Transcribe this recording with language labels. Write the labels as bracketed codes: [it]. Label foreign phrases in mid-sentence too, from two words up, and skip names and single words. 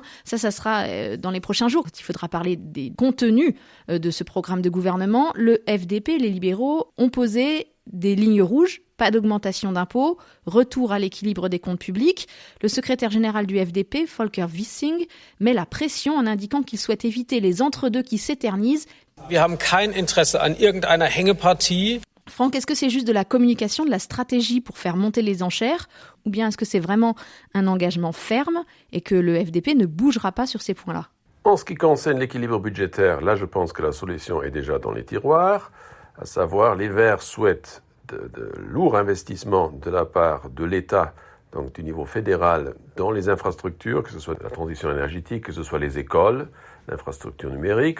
[fr] Ça sera dans les prochains jours. Il faudra parler des contenus de ce programme de gouvernement. Le FDP, les libéraux, ont posé des lignes rouges, pas d'augmentation d'impôts, retour à l'équilibre des comptes publics. Le secrétaire général du FDP, Volker Wissing, met la pression en indiquant qu'il souhaite éviter les entre-deux qui s'éternisent. [de] Wir haben kein Interesse an irgendeiner Hängepartie. Franck, est-ce que c'est juste de la communication, de la stratégie pour faire monter les enchères, ou bien est-ce que c'est vraiment un engagement ferme et que le FDP ne bougera pas sur ces points-là? En ce qui concerne l'équilibre budgétaire, là je pense que la solution est déjà dans les tiroirs. À savoir, les Verts souhaitent de lourds investissements de la part de l'État, donc du niveau fédéral, dans les infrastructures, que ce soit la transition énergétique, que ce soit les écoles, l'infrastructure numérique.